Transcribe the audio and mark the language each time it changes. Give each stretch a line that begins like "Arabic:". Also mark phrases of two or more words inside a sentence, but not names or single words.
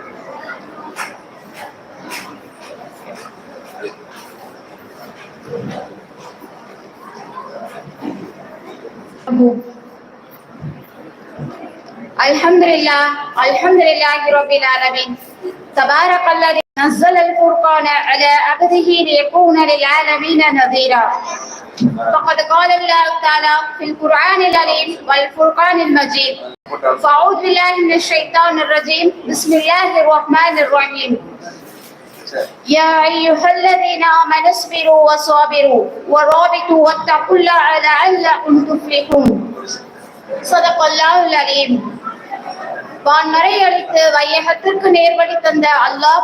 Arabic: الحمد لله رب العالمين. தபாரக்கல்லதி نزل الفرقان على عبده ليكون للعالمين نذيرا. فقد قال الله تعالى في القرآن العظيم والفرقان المجيد. فأعوذ بالله من الشيطان الرجيم. بسم الله الرحمن الرحيم. يا أيها الذين آمنوا اصبروا وصابروا ورابطوا واتقوا الله لعلكم تفلحون. صدق الله العظيم.
Tamil: வான்மறை அளித்து வையகத்திற்கு நேர்வழி தந்த அல்லாஹ்